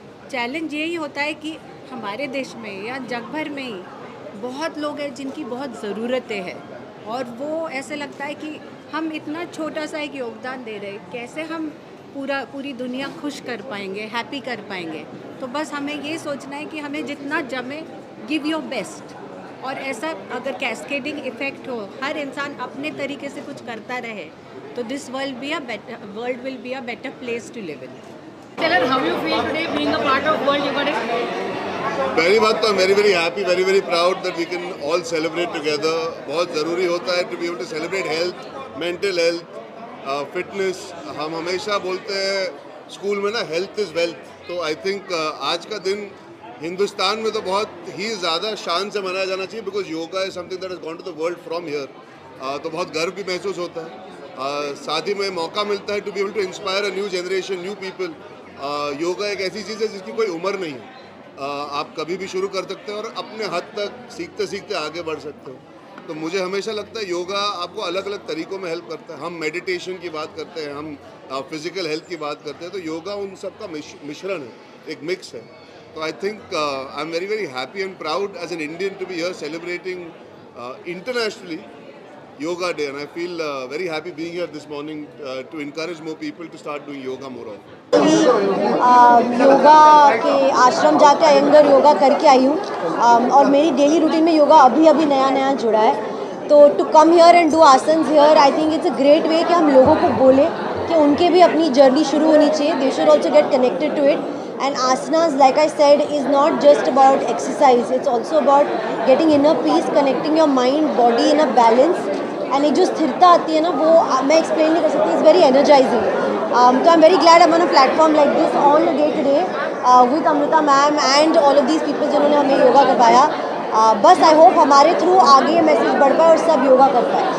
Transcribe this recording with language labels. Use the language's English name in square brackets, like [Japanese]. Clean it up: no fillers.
[Hindi] Challenge यही होता है कि हमारे देश में या जग भर में ही बहुत लोग हैं जिनकी बहुत ज़रूरतें हैं, और वो ऐसे लगता है कि हम इतना छोटा सा एक योगदान दे रहे हैं, कैसे हम पूरी दुनिया खुश कर पाएंगे, हैप्पी कर पाएंगे। तो बस हमें ये सोचना है कि हमें जितना जमे, [English] Give your best. [Hindi] और ऐसा अगर कैस्केडिंग इफ़ेक्ट हो, हर इंसान अपने तरीके से कुछ करता रहे, तो [English] This world will be a better place to live in. Taylor, how you feel today being a part of World Yoga Day? [Hindi] पहली बात तो [English] I'm very happy, very proud that we can all celebrate together. [Hindi] बहुत ज़रूरी होता है [English] to be able to celebrate health, mental health, fitness. [Hindi] हम हमेशा बोलते हैं स्कूल में ना [English] health is wealth. [Hindi] तो I think आज का दिन हिंदुस्तान में तो बहुत ही ज़्यादा शान से मनाया जाना चाहिए, [English] because yoga is something that has gone to the world from here. [Hindi] तो बहुत गर्व भी महसूस होता है। साथ ही में मौका मिलता है [English] to be able to inspire a new generation, new people. [Hindi] Yoga एक ऐसी चीज़ है जिसकी कोई उम्र नहीं है। आप कभी भी शुरू कर सकते हैं और अपने हद तक सीखते सीखते आगे बढ़ सकते हो। तो मुझे हमेशा लगता है योगा आपको अलग अलग तरीक़ों में हेल्प करता है। हम मेडिटेशन की बात करते हैं, हम फिज़िकल हेल्थ की बात करते हैं, तो योगा उन सब का मिश्रण है, एक मिक्स है। [English] तो I think I am very happy and proud as an Indian to be here celebrating internationally Yoga Day, and I feel very happy being here this morning to encourage more people to start doing yoga more often. [Hindi] Yoga के आश्रम जाके अयंगर योगा करके आई हूँ, और मेरी daily routine में योगा अभी नया जुड़ा है। तो [English] to come here and do asanas here, I think it's a great way [Hindi] कि हम लोगों को बोले कि उनके भी अपनी जर्नी शुरू होनी चाहिए। [English] They should also get connected to it. And asanas, like I said, is not just about exercise. It's also about getting inner peace, connecting your mind, body in a balance. [Hindi] And एक जो स्थिरता आती है ना, वो मैं explain नहीं कर सकती। [English] It's very energising. तो I am very glad I am on a platform like this on the day today with Amrita ma'am and all of these people [Hindi] जिन्होंने हमें योगा करवाया। बस [English] I hope [Hindi] हमारे थ्रू आगे ये मैसेज बढ़ पाए और सब योगा कर पाए।